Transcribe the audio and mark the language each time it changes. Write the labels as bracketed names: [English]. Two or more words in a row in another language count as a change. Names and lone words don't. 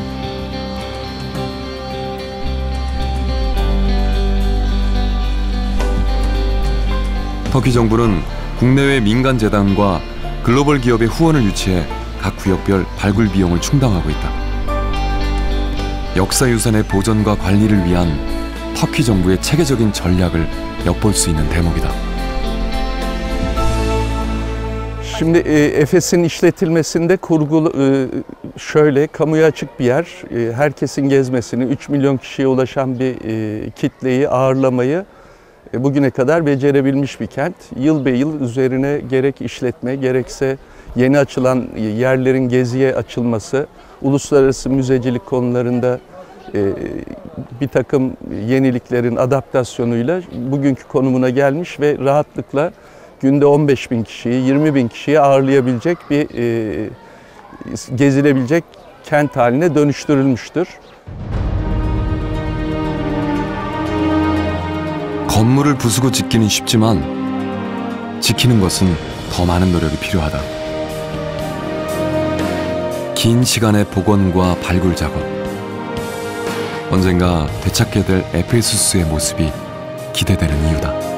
[Korean] 터키 정부는 국내외 민간 재단과 글로벌 기업의 후원을 유치해 각 구역별 발굴 비용을 충당하고 있다. 역사유산의 보존과 관리를 위한 터키 정부의 체계적인 전략을 엿볼 수 있는 대목이다. [Turkish] Şimdi Efes'in işletilmesinde kurgu şöyle, kamuya açık bir yer. Herkesin gezmesini, 3 milyon kişiye ulaşan bir kitleyi ağırlamayı bugüne kadar becerebilmiş bir kent. Yıl be yıl üzerine gerek işletme, gerekse yeni açılan yerlerin geziye açılması, uluslararası müzecilik konularında bir takım yeniliklerin adaptasyonuyla bugünkü konumuna gelmiş ve rahatlıkla günde 15.000 kişiyi, 20.000 kişiyi ağırlayabilecek bir gezilebilecek kent haline dönüştürülmüştür. [Korean] 건물을 부수고 짓기는 쉽지만 지키는 것은 더 많은 노력이 필요하다. 긴 시간의 복원과 발굴 작업. 언젠가 되찾게 될 에페소스의 모습이 기대되는 이유다.